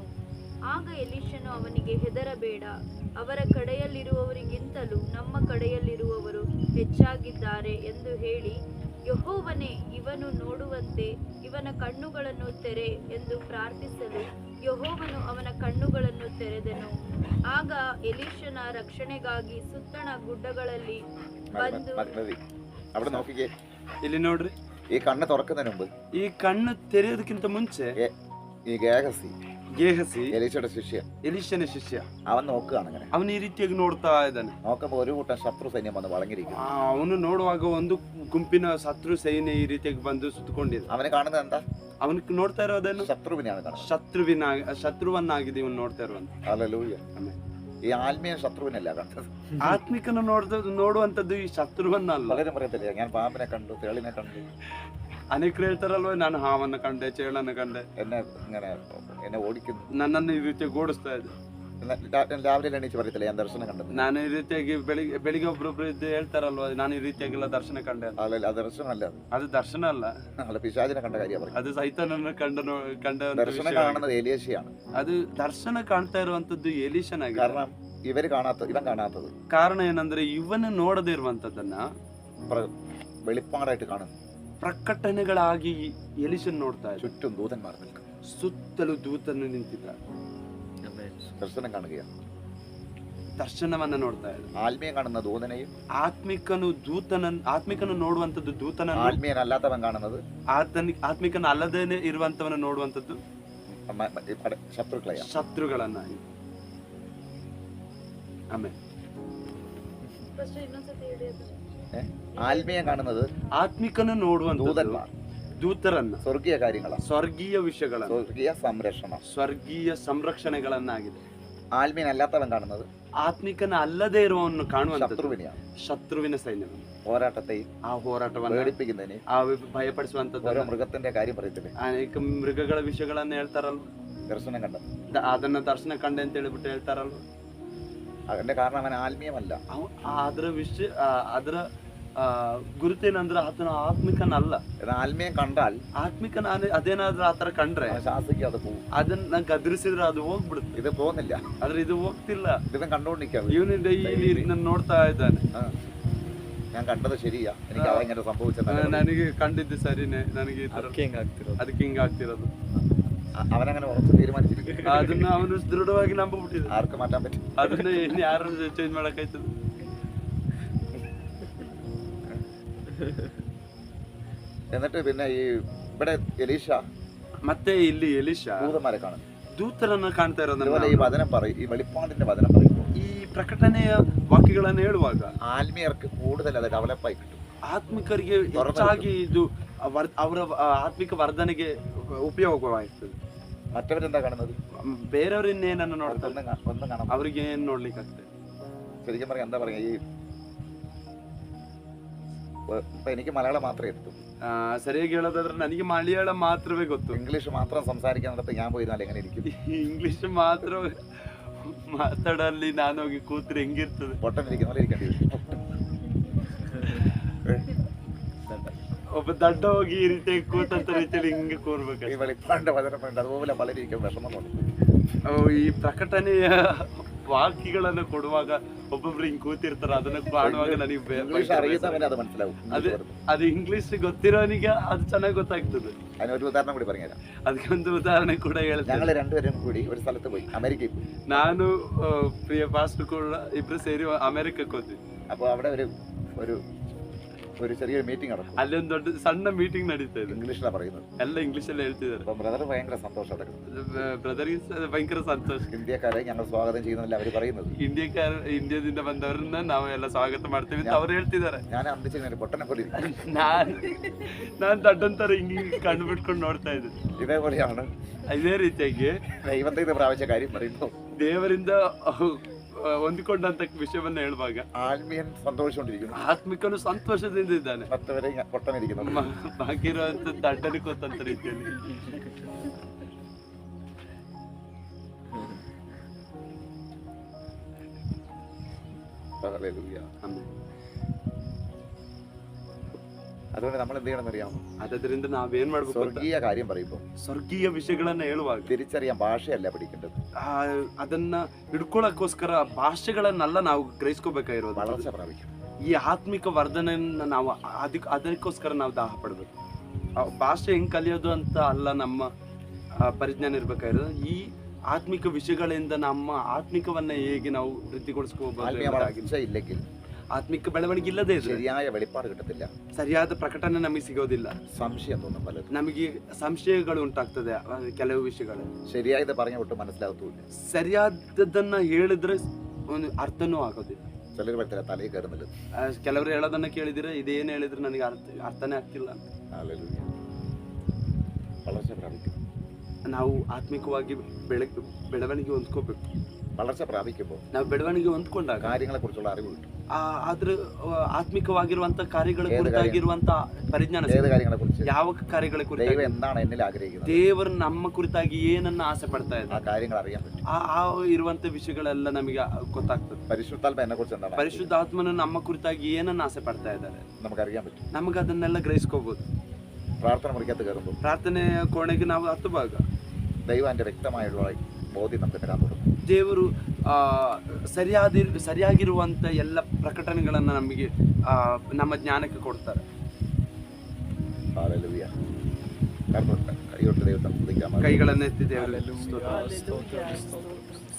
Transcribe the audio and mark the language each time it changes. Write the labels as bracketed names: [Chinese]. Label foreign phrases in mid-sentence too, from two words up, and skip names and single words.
[Kannada] ಆಗ ಎಲೀಷನು ಅವನಿಗೆ, ಹೆದರಬೇಡ, ಅವರ ಕಡೆಯಲ್ಲಿರುವವರಿಗಿಂತಲೂ ನಮ್ಮ ಕಡೆಯಲ್ಲಿರುವವರು ಹೆಚ್ಚಾಗಿದ್ದಾರೆ ಎಂದು ಹೇಳಿ, ಯೆಹೋವನೇ, ಇವನು ನೋಡುವಂತೆ ಇವನ ಕಣ್ಣುಗಳನ್ನು ತೆರೆ ಎಂದು ಪ್ರಾರ್ಥಿಸಲು ಯೆಹೋವನು ಅವನ ಕಣ್ಣುಗಳನ್ನು ತೆರೆದನು. ಆಗ ಎಲೀಷನ ರಕ್ಷಣೆಗಾಗಿ ಸುತ್ತಣ ಗುಡ್ಡಗಳಲ್ಲಿ ಬಂದು [Malayalam] അവിടെ നോക്കിക്കേ, [Kannada] ಇಲ್ಲಿ ನೋಡ್ರಿ, [Malayalam] ഈ കണ്ണ് തുറക്കുന്നതിന് മുമ്പ്, [Kannada] ಈ ಕಣ್ಣು ತೆರೆಯೋದಕ್ಕಿಂತ ಮುಂಚೆ [Malayalam] ഈ ഗേഹസി [Kannada] ಗೇಹಸಿ [Malayalam] എലീശയുടെ ശിഷ്യ [Kannada] ಎಲೀಷನ ಶಿಷ್ಯ. [Malayalam] അവൻ നോക്കുകയാണ് അങ്ങനെ. [Kannada] ಅವನು ಈ ರೀತಿಯಾಗಿ ನೋಡ್ತಾ ಇದ್ದಾನೆ. [Malayalam] നോക്കുമ്പോൾ ഒരു കൂട്ടം ശത്രു സൈന്യം വന്ന് വളഞ്ഞിരിക്കുന്നു. [Kannada] ಅವನು ನೋಡುವಾಗ ಒಂದು ಗುಂಪಿನ ಶತ್ರು ಸೈನ್ಯ ಈ ರೀತಿಯಾಗಿ ಬಂದು ಸುತ್ತಕೊಂಡಿದೆ. [Malayalam] അവനെ കാണുന്നത് എന്താ? [Kannada] ಅವನು ನೋಡ್ತಾ ಇರೋದನ್ನು [Malayalam] ശത്രുവിനെയാണ് കാണുന്നത്. [Kannada] ಶತ್ರುವನ್ನಾಗಿದೆ ಇವನು ನೋಡ್ತಾ ಇರುವಂತ. [Malayalam] ഹല്ലേലൂയ. [Kannada] ಆಮೆನ್. [Malayalam] ഈ ആത്മീയ ശത്രുവിനല്ല കണ്ടത്. [Kannada] ಆತ್ಮಿಕನ ನೋಡುವಂತದ್ದು ಈ ಶತ್ರುವನ್ನಲ್ಲ. [Malayalam] പലരും പറയത്തില്ല ഞാൻ പാമ്പിനെ കണ്ടു, തേളിനെ കണ്ടു, [Kannada] ಅನೇಕರು ಹೇಳ್ತಾರಲ್ವ ನಾನು ಹಾವನ್ನ ಕಂಡೆ, ಚೇಳನ್ನ ಕಂಡೆ, [Malayalam] എന്നെ ഓടിക്കുന്നു, [Kannada] ನನ್ನನ್ನು ಈ ರೀತಿಯಾಗಿ ಓಡಿಸ್ತಾ ಇದೆ. [Malayalam] രാവിലെ എണീച്ച് പറയത്തില്ല ഞാൻ ദർശനം കണ്ടത്. [Kannada] ನಾನು ಈ ರೀತಿಯಾಗಿ ಬೆಳಿಗ್ಗೆ ಒಬ್ರೊಬ್ರು ಇದ್ದು ಹೇಳ್ತಾರಲ್ವ ನಾನು ಈ ರೀತಿಯಾಗೆಲ್ಲ ದರ್ಶನ ಕಂಡೆ ಅಂತ. [Malayalam] അല്ല അത് ദർശനമല്ല, [Kannada] ಅದು ದರ್ಶನ ಅಲ್ಲ, [Malayalam] അല്ല പിശാചിനെ കണ്ട കാര്യം പറയും. [Kannada] ಅದು ಸೈತಾನನ್ನು ಕಂಡ [Malayalam] ദർശനം കാണുന്നത് ഏലിയാശയാണ്. [Kannada] ಅದು ದರ್ಶನ ಕಾಣ್ತಾ ಇರುವಂತದ್ದು ಎಲೀಷನಾಗಿದೆ. [Malayalam] കാരണം ഇവൻ കാണാത്തത് [Kannada] ಕಾರಣ ಏನಂದ್ರೆ ಇವನು ನೋಡದೇ ಇರುವಂತದ್ದನ್ನ [Malayalam] വെളിപ്പാടായിട്ട് കാണുന്നു. [Kannada] ಪ್ರಕಟಣೆಗಳಾಗಿ ಎಲೀಷನ್ ನೋಡ್ತಾ ಇದ್ದ. [Malayalam] ചുറ്റും ദൂതന്മാർ നിൽക്കും, [Kannada] ಸುತ್ತಲೂ ದೂತನು ನಿಂತಿದ್ದ, [Malayalam] ദർശനം കാണുകയാണ്, [Kannada] ದರ್ಶನವನ್ನ ನೋಡ್ತಾ ಇದ್ದ. [Malayalam] ആത്മീയം കാണുന്ന ദൂതനെയും [Kannada] ಆತ್ಮಿಕನು ನೋಡುವಂತದ್ದು ದೂತನನ್ನು, [Malayalam] ആത്മീയനല്ലാത്തവൻ കാണുന്നത് [Kannada] ಆತ್ಮಿಕನ ಅಲ್ಲದೇನೆ ಇರುವಂತವನ ನೋಡುವಂತದ್ದು ಶತ್ರುಗಳನ್ನ. ಆಮೇಲೆ ಫಸ್ಟ್ ಇನ್ನೊಂದ್ಸತಿ ಹೇಳಿ ಅದು. [Malayalam] ആത്മീയം കാണുന്നത് [Kannada] ಆತ್ಮಿಕನು ನೋಡುವಂತದ್ದು [Malayalam] ദൂതന്മാർ, [Kannada] ದೂತರನ್ನ, [Malayalam] ಸ್ವರ್ಗೀಯ കാര്യങ്ങളാണ്, [Kannada] ಸ್ವರ್ಗೀಯ ವಿಷಯಗಳನ್ನ, [Malayalam] ಸ್ವರ್ಗೀಯ സംരക്ഷണം, [Kannada] ಸ್ವರ್ಗೀಯ ಸಂರಕ್ಷಣೆಗಳನ್ನಾಗಿದೆ. [Malayalam] ആത്മീയനല്ലാത്തവൻ കാണുന്നത് [Kannada] ಆತ್ಮಿಕನ ಅಲ್ಲದೇ ಇರುವವನು ಕಾಣುವಂತ [Malayalam] ശത്രുവിനെയാണ്, [Kannada] ಶತ್ರುವಿನ ಸೈನ್ಯವನ್ನು, [Malayalam] പോരാട്ടത്തെയും [Kannada] ಆ ಹೋರಾಟವನ್ನು [Malayalam] പേടിപ്പിക്കുന്നതിനെയും, [Kannada] ಆ ಭಯಪಡಿಸುವಂತದ್ದು. [Malayalam] ഓരോ മൃഗത്തിന്റെ കാര്യം പറയത്തില്ലേ, [Kannada] ಅನೇಕ ಮೃಗಗಳ ವಿಷಯಗಳನ್ನ ಹೇಳ್ತಾರಲ್ವ, [Malayalam] ദർശനം കണ്ടത് [Kannada] ಅದನ್ನ ದರ್ಶನ ಕಂಡೆ ಅಂತ ಹೇಳ್ಬಿಟ್ಟು ಹೇಳ್ತಾರಲ್ವ. [Malayalam] അതിന്റെ കാരണം അവൻ ആത്മീയമല്ല. [Kannada] ಅದರ ಗುರುತೇನಂದ್ರೆ ಆತನ ಆತ್ಮಿಕನಲ್ಲ. [Malayalam] ആത്മീയം കണ്ടാൽ [Kannada] ಆತ್ಮಿಕನ ಅದೇನಾದ್ರೂ ಆತರ ಕಂಡ್ರೆ [Malayalam] ശാസിക്കാതെ പോകും, [Kannada] ಅದನ್ನ ಗದರಿಸಿದ್ರೆ ಅದು ಹೋಗ್ಬಿಡುತ್ತೆ. [Malayalam] ഇത് പോകുന്നില്ല, [Kannada] ಆದ್ರೆ ಇದು ಹೋಗ್ತಿಲ್ಲ. [Malayalam] ഇവൻ കണ്ടോണ്ടിരിക്കാതെ [Kannada] ಇವನಿಂದ ಇಲ್ಲಿ ನೋಡ್ತಾ ಇದ್ದಾನೆ. [Malayalam] ഞാൻ കണ്ടത് ശരിയാ, എനിക്ക് അവ ഇങ്ങനെ സംഭവിച്ചത്, [Kannada] ನನಗೆ ಕಂಡಿದ್ದು ಸರಿನೇ, ನನಗೆ ಈ ತರ ಅದಕ್ಕೆ ಹಿಂಗ ಆಗ್ತಿರೋದು. [Malayalam] അവനങ്ങനെ ഉറച്ചു തീരുമാനിച്ചിരിക്കും. [Kannada] ಅದನ್ನ ಅವನು ದೃಢವಾಗಿ ನಂಬಿಬಿಟ್ಟಿದೆ. [Malayalam] ആർക്ക് മാറ്റാൻ പറ്റും? [Kannada] ಅದನ್ನ ಯಾರು ಚೇಂಜ್ ಮಾಡಕ್ಕಾಯ್ತದ? [Malayalam] എന്നിട്ട് പിന്നെ ഈ ഇവിടെ എലീഷ [Kannada] ಮತ್ತೆ ಇಲ್ಲಿ ಎಲೀಷಾ [Malayalam] ദൂതന്മാരെ കാണും, [Kannada] ದೂತರನ್ನ ಕಾಣ್ತಾ [Malayalam] അതുപോലെ [Kannada] ಇರೋದನ್ನ. [Malayalam] ഈ വചനം പറയും, ഈ വെളിപ്പാടിന്റെ വചനം പറയുമ്പോൾ [Kannada] ಈ ಪ್ರಕಟಣೆಯ ವಾಕ್ಯಗಳನ್ನು ಹೇಳುವಾಗ [Malayalam] ആത്മീയർക്ക് കൂടുതൽ അത് ഡെവലപ്പായി കിട്ടും. [Kannada] ಆತ್ಮಿಕರಿಗೆ ಹೆಚ್ಚಾಗಿ ಇದು ಅವರ ಆತ್ಮಿಕ ವರ್ಧನೆಗೆ ಉಪಯೋಗವಾಗ್ತದೆ. [Malayalam] മറ്റവരെന്താ കാണുന്നത്? [Kannada] ಬೇರೆಯವ್ರ ಇನ್ನೇನನ್ನ ನೋಡ್ತಾರೆ, [Malayalam] ഒന്നും കാണാൻ [Kannada] ಅವ್ರಿಗೆ ಏನ್ ನೋಡ್ಲಿಕ್ಕೆ ಆಗ್ತದೆ. [Malayalam] ശരിക്കും പറയാം എന്താ പറയാ, ഈ ഇപ്പൊ എനിക്ക് മലയാളം മാത്രമേ എത്തും, [Kannada] ಸರಿಯಾಗಿ ಹೇಳೋದಾದ್ರೆ ನನಗೆ ಮಲಯಾಳ ಮಾತ್ರವೇ ಗೊತ್ತು. [Malayalam] ഇംഗ്ലീഷ് മാത്രം സംസാരിക്കാന്നിടത്ത് ഞാൻ പോയിരുന്നാൽ എങ്ങനെ ഇരിക്കും? [Kannada] ಇಂಗ್ಲಿಷ್ ಮಾತ್ರ ಮಾತಾಡಲ್ಲಿ ನಾನು ಹೋಗಿ ಕೂತ್ರೆ ಹೆಂಗಿರ್ತದೆ? [Malayalam] പൊട്ടനിരിക്കുന്ന പോലെ ഇരിക്കേണ്ടി വരും. [Kannada] ಒಬ್ಬ ದಡ್ಡ ಹೋಗಿ ಈ ರೀತಿಯಾಗಿ ಕೂತಂತ ರೀತಿಯಲ್ಲಿ ಹಿಂಗೆ ಕೂರ್ಬೇಕು. [Malayalam] ഈ വെളിപ്പാടിന്റെ വചനം ഉണ്ട്, അതുപോലെ പലരിക്കും വിഷമമുണ്ട്. [Kannada] ಈ ಪ್ರಕಟಣೆಯ ವಾಕ್ಯಗಳನ್ನು ಕೊಡುವಾಗ ಒಬ್ಬೊಬ್ರು ಹಿಂಗ್ ಕೂತಿರ್ತಾರ, ಅದನ್ನ ಕಾಣುವಾಗ ನನಗೆ [Malayalam] ഇംഗ്ലീഷ് അറിയുന്നവനെ അത് മനസ്സിലാവും. [Kannada] ಅದು ಇಂಗ್ಲಿಷ್ ಗೊತ್ತಿರೋನಿಗೆ ಅದು ಚೆನ್ನಾಗಿ ಗೊತ್ತಾಗ್ತದೆ. [Malayalam] അതിനൊരു ഉദാഹരണം കൂടി പറഞ്ഞുതരാം. [Kannada] ಅದಕ್ಕೆ ಒಂದು ಉದಾಹರಣೆ ಕೂಡ ಹೇಳ್ತೇನೆ. [Malayalam] ഞങ്ങൾ രണ്ടുപേരും കൂടി ഒരു സ്ഥലത്ത് പോയി, അമേരിക്കയിൽ പോയി. [Kannada] ನಾನು ಪ್ರಿಯ ಪಾಸ್ಟರ್ ಕೂಡ ഇಬ್ರು ಸೇರಿ ಅಮೆರಿಕಕ್ಕೆ ಹೋದ್ವಿ. [Malayalam] അപ്പൊ അവിടെ ഒരു ചെറിയൊരു മീറ്റിംഗ് നടക്കും. [Kannada] ಅಲ್ಲಿ ಒಂದು ದೊಡ್ಡ ಸಣ್ಣ ಮೀಟಿಂಗ್ ನಡೀತಾ ಇದೆ, [Malayalam] ഇംഗ്ലീഷിലാണ് പറയുന്നത്, [Kannada] ಎಲ್ಲ ಇಂಗ್ಲಿಷ್ ಅಲ್ಲಿ ಹೇಳ್ತಿದ್ದಾರೆ. [Malayalam] അപ്പൊ ബ്രദർ ഭയങ്കര സന്തോഷം അടക്കും. [Kannada] ಬ್ರದರ್ಗೆ ಭಯಂಕರ ಸಂತೋಷ. [Malayalam] ഇന്ത്യക്കാരെ ഞങ്ങൾ ಸ್ವಾಗತം ചെയ്യുന്നില്ല അവർ പറയുന്നത്. [Kannada] ಇಂಡಿಯಾದಿಂದ ಬಂದವ್ರನ್ನ ನಾವು ಎಲ್ಲ ಸ್ವಾಗತ ಮಾಡ್ತೀವಿ ಅಂತ ಅವ್ರು ಹೇಳ್ತಿದ್ದಾರೆ. [Malayalam] ഞാൻ അന്തിച്ച് പൊട്ടനെ പോലെ ഇരിക്കും. [Kannada] ನಾನ್ ದೊಡ್ಡಂತರ ಹಿಂಗೆ ಕಣ್ಣು ಬಿಟ್ಕೊಂಡು ನೋಡ್ತಾ ಇದ್ದೆ. [Malayalam] ഇതേപോലെയാണ് [Kannada] ಇದೇ ರೀತಿಯಾಗಿ [Malayalam] ദൈവത്തിൽ നിന്ന് പ്രാപിച്ച കാര്യം പറയുമ്പോൾ [Kannada] ದೇವರಿಂದ ಹೊಂದಿಕೊಂಡಂತ ವಿಷಯವನ್ನ ಹೇಳುವಾಗ [Malayalam] ആത്മീയൻ സന്തോഷിച്ചുകൊണ്ടിരിക്കുന്നു, [Kannada] ಆತ್ಮಿಕನು ಸಂತೋಷದಿಂದ ಇದ್ದಾನೆ, [Malayalam] മറ്റവരെ പൊട്ടനിരിക്കുന്നു. [Kannada] ಬಾಕಿ ಇರುವಂತ ದಡ್ಡನಿಗೆ ಗೊತ್ತಂತ ರೀತಿಯಲ್ಲಿ. [Malayalam] ഹല്ലേലൂയ. അതുകൊണ്ട് നമ്മൾ എന്ത് ചെയ്യണമെന്ന് അറിയാമോ? [Kannada] ಅದರಿಂದ ನಾವೇನ್ ಮಾಡ್ಬೇಕು? [Malayalam] സ്വർഗീയ കാര്യം പറയുമ്പോൾ [Kannada] ಸ್ವರ್ಗೀಯ ವಿಷಯಗಳನ್ನ ಹೇಳುವಾಗ [Malayalam] തിരിച്ചറിയാൻ ഭാഷയല്ല പഠിക്കേണ്ടത്, [Kannada] ಅದನ್ನ ಹಿಡ್ಕೊಳಕ್ಕೋಸ್ಕರ ಭಾಷೆಗಳನ್ನೆಲ್ಲ ನಾವು ಗ್ರಹಿಸ್ಕೋಬೇಕಾಗಿರೋದು. [Malayalam] വളർച്ച പ്രാപിക്കും. [Kannada] ಈ ಆತ್ಮಿಕ ವರ್ಧನೆಯನ್ನ ನಾವು ಅದಕ್ಕೋಸ್ಕರ ನಾವು ದಾಹ ಪಡ್ಬೇಕು. ಭಾಷೆ ಹೆಂಗ್ ಕಲಿಯೋದು ಅಂತ ಅಲ್ಲ ನಮ್ಮ ಪರಿಜ್ಞಾನ ಇರ್ಬೇಕಾಗಿರೋದು. ಈ ಆತ್ಮಿಕ ವಿಷಯಗಳಿಂದ ನಮ್ಮ ಆತ್ಮಿಕವನ್ನ ಹೇಗೆ ನಾವು ವೃದ್ಧಿಗೊಳಿಸ್ಕೋಬಹುದು. [Malayalam] ആത്മീയ വളർച്ച ഇല്ലെങ്കിൽ [Kannada] ಆತ್ಮಿಕ ಬೆಳವಣಿಗೆ ಇಲ್ಲದೆ ಇದ್ರೆ [Malayalam] ശരിയായ വെളിപ്പാട് കിട്ടത്തില്ല. [Kannada] ಸರಿಯಾದ ಪ್ರಕಟಣೆ ನಮಗೆ ಸಿಗೋದಿಲ್ಲ. [Malayalam] സംശയം തോന്നും പലതും. [Kannada] ನಮಗೆ ಸಂಶಯಗಳು ಉಂಟಾಗ್ತದೆ ಕೆಲವು ವಿಷಯಗಳು. [Malayalam] ശരിയായത് പറഞ്ഞു വിട്ട് മനസ്സിലാകത്തുമില്ല. [Kannada] ಸರಿಯಾದದನ್ನ ಹೇಳಿದ್ರೆ ಒಂದು ಅರ್ಥನೂ ಆಗೋದಿಲ್ಲ. [Malayalam] ചിലർ [Kannada] ಬರ್ತಾರೆ ತಲೆಗೆ [Malayalam] ಕರುന്നിಲ್ಲ. [Kannada] ಕೆಲವರು ಹೇಳೋದನ್ನ ಕೇಳಿದ್ರೆ ಇದೇನು ಹೇಳಿದ್ರೆ ನನಗೆ ಅರ್ಥನೇ ಆಗ್ತಿಲ್ಲ ಅಂತ. [Malayalam] ഹല്ലേലൂയ. വളർച്ച പ്രാപിക്കും. [Kannada] ನಾವು ಆತ್ಮಿಕವಾಗಿ ಬೆಳವಣಿಗೆ ಹೊಂದ್ಕೋಬೇಕು. [Malayalam] വളർച്ച പ്രാപിക്കുമ്പോൾ [Kannada] ನಾವು ಬೆಳವಣಿಗೆ ಹೊಂದ್ಕೊಂಡಾಗ [Malayalam] കാര്യങ്ങളെ കുറിച്ചുള്ള അറിവ് കിട്ടും. [Kannada] ಆದ್ರೆ ಆತ್ಮಿಕವಾಗಿರುವಂತ ಕಾರ್ಯಗಳ ಕುರಿತಾಗಿರುವಂತ ಪರಿಜ್ಞಾನ, [Malayalam] ഏത് കാര്യങ്ങളെ കുറിച്ച്, [Kannada] ಯಾವ ಕಾರ್ಯಗಳ [Malayalam] ദൈവം [Kannada] ಕುರಿತಾಗಿ, [Malayalam] എന്താണ് എന്നിൽ ആഗ്രഹിക്കുന്നത്, [Kannada] ದೇವರು ನಮ್ಮ ಕುರಿತಾಗಿ ಏನನ್ನ ಆಸೆ ಪಡ್ತಾ [Malayalam] ആ [Kannada] ಇದ್ದಾರೆ, [Malayalam] കാര്യങ്ങൾ അറിയാൻ പറ്റും. [Kannada] ಆ ಇರುವಂತ ವಿಷಯಗಳೆಲ್ಲ ನಮಗೆ ಗೊತ್ತಾಗ್ತದೆ. [Malayalam] പരിശുദ്ധാത്മ എന്നെ കുറിച്ച് എന്താണ് [Kannada] ಪರಿಶುದ್ಧಾತ್ಮನು ನಮ್ಮ ಕುರಿತಾಗಿ ಏನನ್ನ ಆಸೆ ಪಡ್ತಾ ಇದ್ದಾರೆ [Malayalam] നമുക്കറിയാൻ പറ്റും. [Kannada] ನಮಗೆ ಅದನ್ನೆಲ್ಲ ಗ್ರಹಿಸ್ಕೋಬಹುದು. [Malayalam] പ്രാർത്ഥന മുറിക്കകത്ത് കയറുമ്പോൾ [Kannada] ಪ್ರಾರ್ಥನೆ ಕೋಣೆಗೆ ನಾವು ಹತ್ತುವಾಗ [Malayalam] ദൈവം എൻ്റെ വ്യക്തമായുള്ള ബോധ്യം നമുക്ക് തരാൻ തുടങ്ങും. [Kannada] ದೇವರು ಸರಿಯಾಗಿರುವಂತ ಎಲ್ಲ ಪ್ರಕಟಣೆಗಳನ್ನ ನಮಗೆ ನಮ್ಮ ಜ್ಞಾನಕ್ಕೆ ಕೊಡ್ತಾರೆ. [Malayalam] ഹല്ലേലൂയ. കൈകൊട്ട് ദൈവത്തെ സ്തുതിക്കാം. [Kannada] ಕೈಗಳನ್ನೆತ್ತಿ ದೇವರಿಗೆ [English] Hallelujah. [Kannada] ಸ್ತೋತ್ರ. ಸ್ತೋತ್ರ, ಸ್ತೋತ್ರ.